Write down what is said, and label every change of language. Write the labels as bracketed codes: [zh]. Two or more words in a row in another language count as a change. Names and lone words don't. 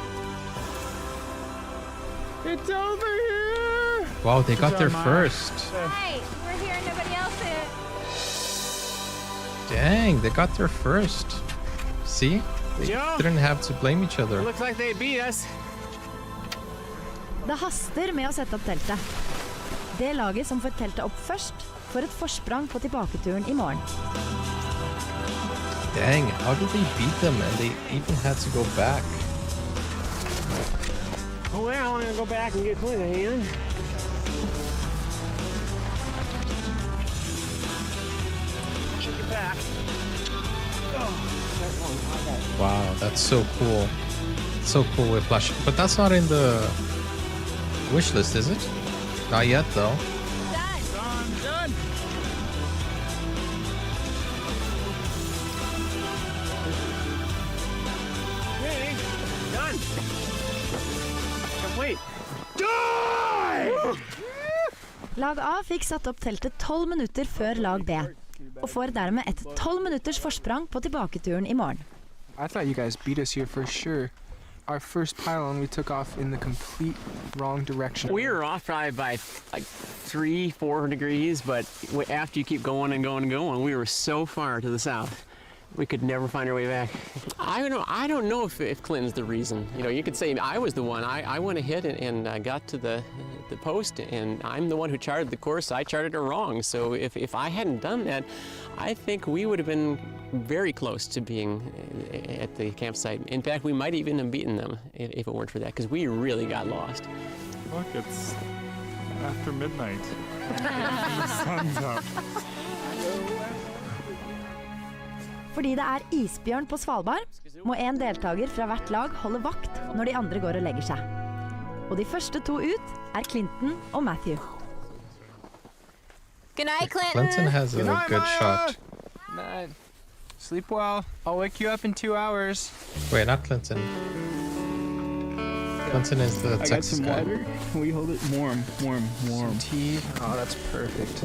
[en] It's over here. Wow, they got there Maya. first. Hi, we're here and nobody else is. Dang, they got there first. See? They Joe? didn't have to blame each other. Looks like they beat us. [no] Det haster med å sette opp teltet. Det laget som får teltet opp først, får et forsprang på tilbaketuren i morgen. [en] Dang, how did they beat them and they even had to go back? Oh, well, I'm gonna go back and get Clint a hand. Take it back. Wow, that's so cool. So cool with Flash. But that's not in the wish list, is it? Not yet, though. Done. Okay, done. Complete. Die! [no] Lag A fikk satt opp teltet 12 minutter før lag B, og får dermed et 12 minutters forsprang på tilbaketuren i morgen. [en] I thought you guys beat us here for sure. Our first pylon, we took off in the complete wrong direction. We were off probably by like 3-4 degrees, but after you keep going and going and going, we were so far to the south we could never find our way back. I don't know if Clinton's the reason. You know, you could say I was the one. I went ahead and got to the post, and I'm the one who charted the course. I charted it wrong. So if I hadn't done that, I think we would have been very close to being at the campsite. In fact, we might even have beaten them if it weren't for that, because we really got lost. Look, it's after midnight. The sun's up. [no] Fordi det er isbjørn på Svalbard, må en deltaker fra hvert lag holde vakt når de andre går og legger seg. Og de første 2 ut er Clinton og Matthew. [en] Good night, Clinton. Clinton has a good shot. Night. Sleep well. I'll wake you up in 2 hours. Wait, not Clinton. Clinton is the I got Texas some guy. water. Can we hold it warm? Some tea. Oh, that's perfect.